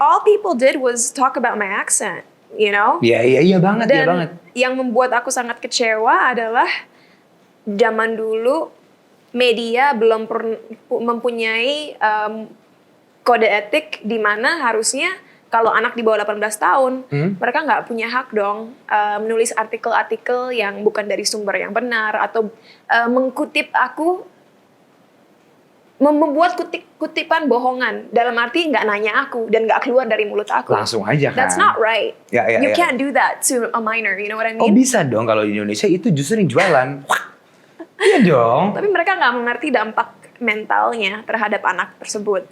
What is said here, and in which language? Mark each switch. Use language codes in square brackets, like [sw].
[en] Because all people did was talk about my accent, you know? [id] Iya banget, iya banget. Yang membuat aku sangat kecewa adalah zaman dulu media belum mempunyai kode etik di mana harusnya kalau anak di bawah 18 tahun, mereka nggak punya hak dong menulis artikel-artikel yang bukan dari sumber yang benar atau mengkutip aku, membuat kutipan bohongan dalam arti nggak nanya aku dan nggak keluar dari mulut aku. Langsung aja kan? [en] That's not right. You can't do that to a minor, you know what I mean? [id] Oh bisa dong kalau di Indonesia itu justru yang jualan. Iya dong. Tapi mereka nggak mengerti dampak mentalnya terhadap anak tersebut.